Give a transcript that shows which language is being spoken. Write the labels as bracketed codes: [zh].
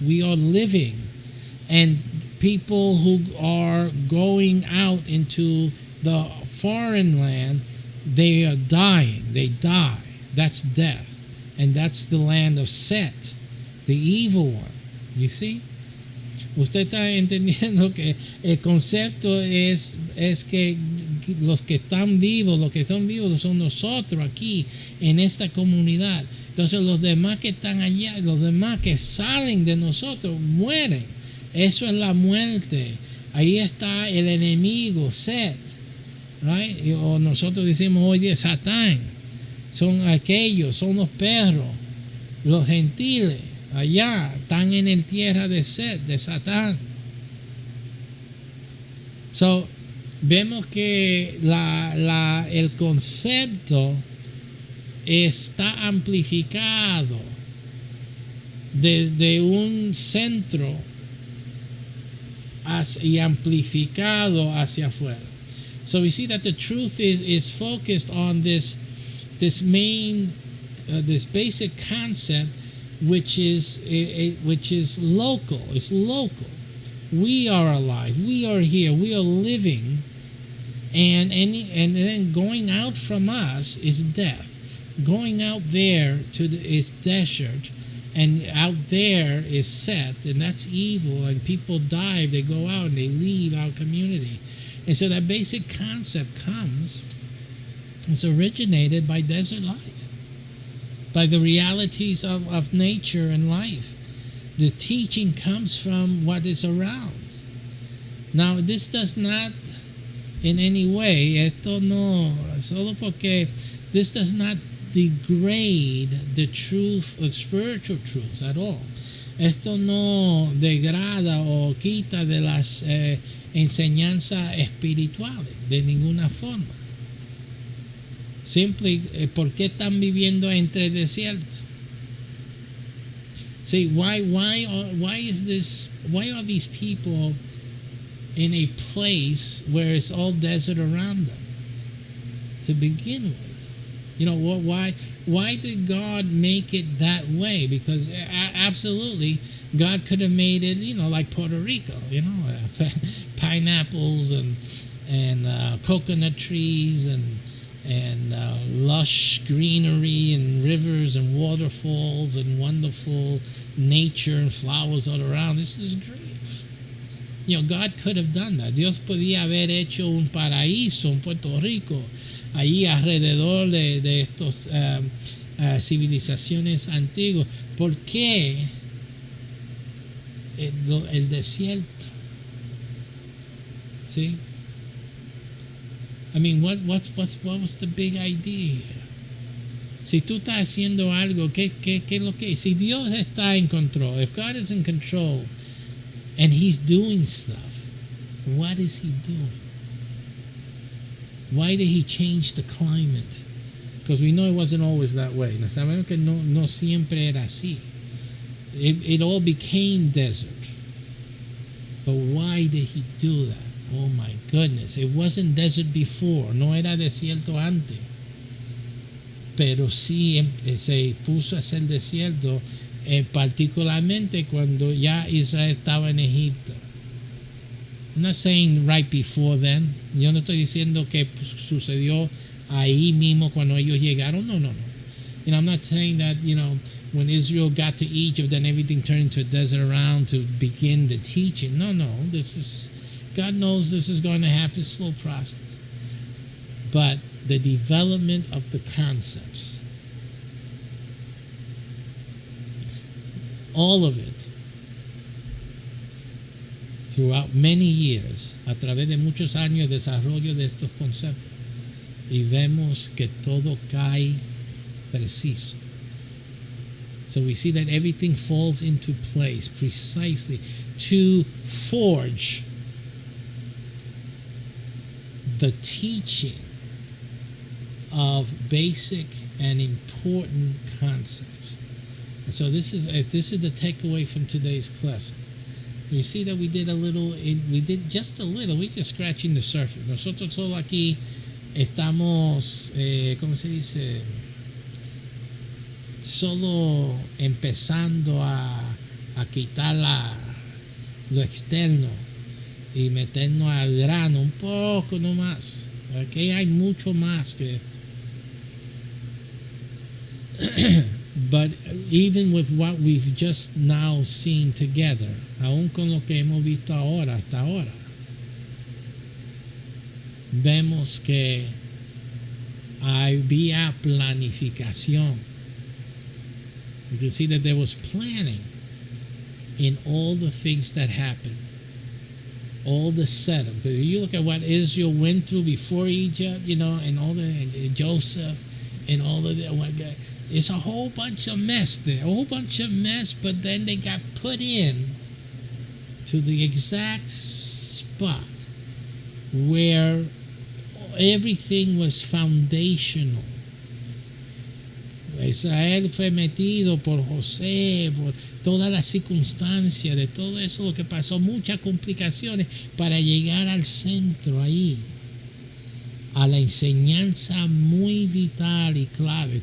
[en] We are living. And people who are going out into the foreign land, they are dying. They die. That's death. And that's the land of Set, the evil one. You see? [es] Usted está entendiendo que el concepto es que los que están vivos, los que son vivos son nosotros aquí en esta comunidad. Entonces los demás que están allá, los demás que salen de nosotros mueren. Eso es la muerte. Ahí está el enemigo, Set, right? O nosotros decimos hoy día Satán. Son aquellos, son los perros, los gentiles. Allá están en el tierra de Set, de Satán. So, vemos que el concepto está amplificado desde un centro y amplificado hacia afuera. [en] So we see that the truth is focused on this main, this basic concept, which is local. It's local. We are alive. We are here. We are living, and then going out from us is death. Going out there is desert, and out there is Set, and that's evil. And people die. They go out and they leave our community, and so that basic concept it's originated by desert life, by the realities of nature and life. The teaching comes from what is around. Now, this does not in any way, [es] solo porque [en] this does not degrade the truth, the spiritual truths at all. [es] Esto no degrada o quita de las enseñanzas espirituales de ninguna forma. Simply, ¿por qué están viviendo entre desiertos? [en] See, why are these people in a place where it's all desert around them to begin with? Why did God make it that way? Because absolutely, God could have made it, like Puerto Rico, pineapples and coconut trees and lush greenery and rivers and waterfalls and wonderful nature and flowers all around. This is great. God could have done that. [es] Dios podía haber hecho un paraíso en Puerto Rico, allí alrededor de estos civilizaciones antiguas. ¿Por qué el desierto? ¿Sí? [en] I mean, what was the big idea here? [es] Si tú estás haciendo algo, ¿qué es lo que? Si Dios está en control, [en] if God is in control and He's doing stuff, what is He doing? Why did he change the climate? Because we know it wasn't always that way. [es] Sabemos que no siempre era así. [en] It all became desert. But why did he do that? Oh my goodness. It wasn't desert before. [es] No era desierto antes. Pero sí se puso a ser desierto, particularmente cuando ya Israel estaba en Egipto. [en] I'm not saying right before then. [es] Yo no estoy diciendo que sucedió ahí mismo cuando ellos llegaron. No. [en] You know, I'm not saying that, you know, when Israel got to Egypt, then everything turned into a desert around to begin the teaching. No. God knows this is going to happen, slow process. But the development of the concepts, all of it, throughout many years, [es] a través de muchos años de desarrollo de estos conceptos, y vemos que todo cae preciso. [en] So we see that everything falls into place precisely to forge the teaching of basic and important concepts. And so this is the takeaway from today's class. You see that we did just a little, we're just scratching the surface. [es] Nosotros solo aquí estamos, ¿cómo se dice? Solo empezando a quitar lo externo y meternos al grano un poco nomás. Aquí hay mucho más que esto. [en] But even with what we've just now seen together, [es] aún con lo que hemos visto hasta ahora, vemos que había planificación. [en] You can see that there was planning in all the things that happened, all the setup. Because you look at what Israel went through before Egypt, you know, and all the Joseph and all of that. It's a whole bunch of mess there, but then they got put in to the exact spot where everything was foundational. [es] Israel fue metido por José, por todas las circunstancias de todo eso, lo que pasó, muchas complicaciones para llegar al centro ahí, a la enseñanza muy vital y clave.